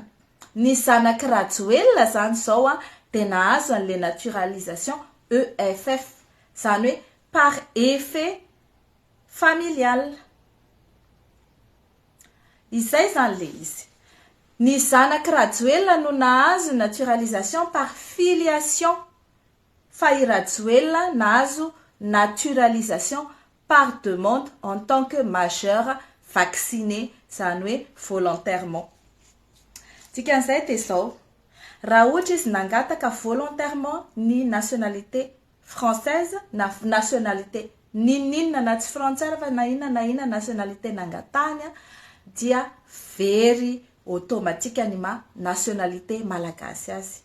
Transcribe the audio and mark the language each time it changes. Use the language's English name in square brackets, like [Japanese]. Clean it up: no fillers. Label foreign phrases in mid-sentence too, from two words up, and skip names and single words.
[Malagasy] Ny zanaky Rajoelina zany zao dia nahazo an'le naturalisation EFF, zany hoe [French] par effet familial. [Malagasy] Izay zany le izy. Ny zanaky Rajoelina no nahazo naturalisation [French] par filiation, [Malagasy] fa i Rajoelina nahazo naturalisation [French] par demande en tant que majeur vacciné, [Malagasy] zany hoe volontairement. Dikan'izay dia zao, raha ohatra izy nangataka volontairement ny [French] nationalité française [Malagasy] na nationalité ninina na tsy frantsara fa na inona nationalité nangatany dia very automatique ny nationalité malagasy azy.